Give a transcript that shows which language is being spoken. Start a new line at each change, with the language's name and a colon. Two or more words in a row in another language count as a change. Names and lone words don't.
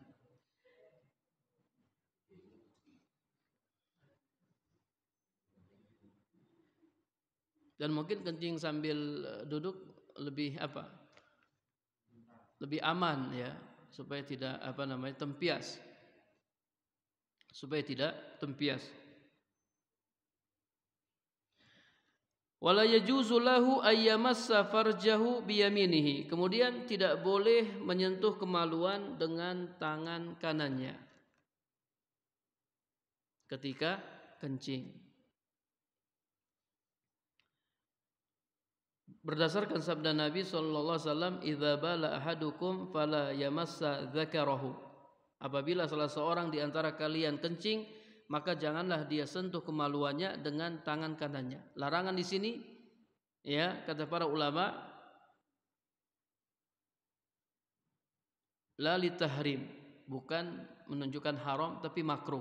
Indonesian: Dan mungkin kencing sambil duduk lebih apa? Lebih aman ya, supaya tidak tempias. Supaya tidak tempias.
Arabic: ولا يجوز له أن يمس فرجه بيمينه.
Indonesian: Kemudian tidak boleh menyentuh kemaluan dengan tangan kanannya ketika kencing. Berdasarkan sabda Nabi
Arabic: صلى الله عليه وسلم, "إذا بال أحدكم فلا يمس ذكره."
Indonesian: Apabila salah seorang di antara kalian kencing, maka janganlah dia sentuh kemaluannya dengan tangan kanannya. Larangan di sini ya, kata para ulama,
Arabic: لا للتحريم,
Indonesian: bukan menunjukkan haram tapi makruh.